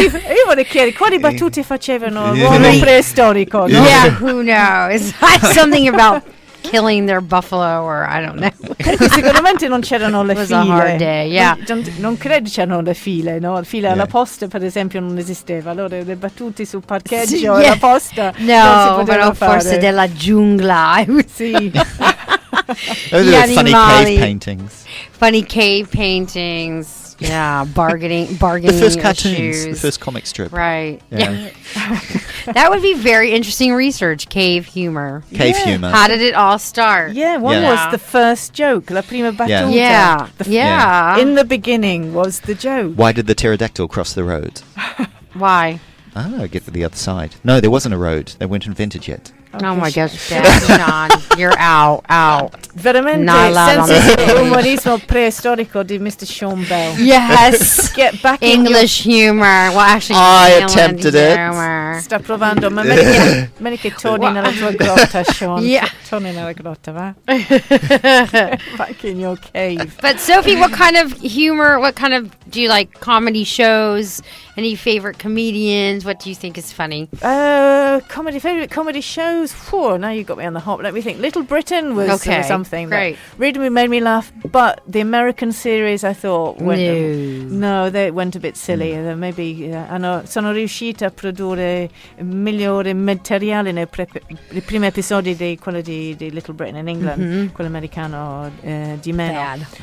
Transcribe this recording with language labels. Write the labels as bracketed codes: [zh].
[it] Io vorrei chiedere quali battute facevano l'uomo preistorico, no? [en] Yeah, who knows? Something about killing their buffalo, or I don't know. [it] Sicuramente non c'erano le file. [en] It was a hard day, yeah. [it] Non credo c'erano le file, no? Le file alla posta, per esempio, non esisteva. Allora le battute sul parcheggio alla posta no, però forse della giungla. Sì. [en] Funny cave paintings. Funny cave paintings. Yeah, bargaining the first cartoons, issues. The first comic strip. Right. Yeah. That would be very interesting research, cave humor. Cave humor. How did it all start? Yeah, one was the first joke, [it] la prima battuta. [en] Yeah. In the beginning was the joke. Why did the pterodactyl cross the road? Why? Oh, get to the other side. No, there wasn't a road. They weren't invented yet. Oh my gosh, Dad, Sean, you're out. [it] Veramente senza umorismo preistorico di Mr. [en] Sean Bell. Yes. Get back English humor. Well, actually, I attempted it. [it] Sta provando, ma meglio che torni nella tua grotta, Sean. [en] Yeah. [it] Torni nella grotta, va? [en] Back in your cave. But Sophie, what kind of humor? Do you like comedy shows? Any favorite comedians? What do you think is funny? Favorite comedy shows? Whew, now you've got me on the hop. Let me think. Little Britain was something that really made me laugh, but the American series I thought they went a bit silly. [it] Maybe sono riuscita a produrre migliore materiale nei primi episodi di quello di Little Britain in England, quello americano di meno.